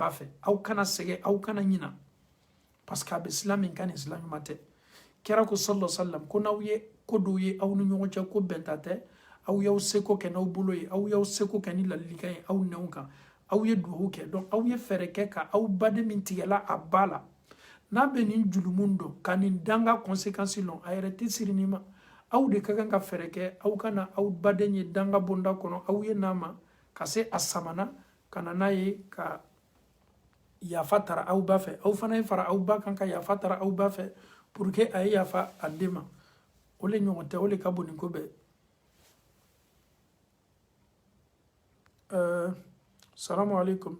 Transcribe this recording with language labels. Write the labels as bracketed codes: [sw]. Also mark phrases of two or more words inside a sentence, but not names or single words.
[bm] ba fɛ aw kana sɛgɛn aw kana ɲina [fr] parce que [bm] a bɛ sila min kan nin sila ɲuman tɛ kira ko [ar] صلى الله عليه وسلم [bm] ko n'aw ye ko dɔw ye aw ni ɲɔgɔn cɛ ko bɛnta tɛ aw y'aw seko kɛ n'aw bolo ye aw y'aw seko kɛ ni ladilikan ye aw nɛnw kan aw ye duwawu kɛ donc aw ye fɛɛrɛ kɛ ka aw baden min tigɛla a ba la n'a bɛ nin julumun dɔn ka nin danga conséquence lɔn a yɛrɛ tɛ siri nin ma aw de ka kan ka fɛɛrɛ kɛ aw kana aw baden ye danga bonda kɔnɔ aw ye n'a ma ka se a samana ka na n'a ye ka yafa tara aw ba fɛ aw fana ye fara aw ba kan ka yafa tara aw ba fɛ [fr] pour que [bm] a ye yafa a den ma o le ɲɔgɔn tɛ o le ka bon nin ko bɛɛ [ar] سلام عليكم.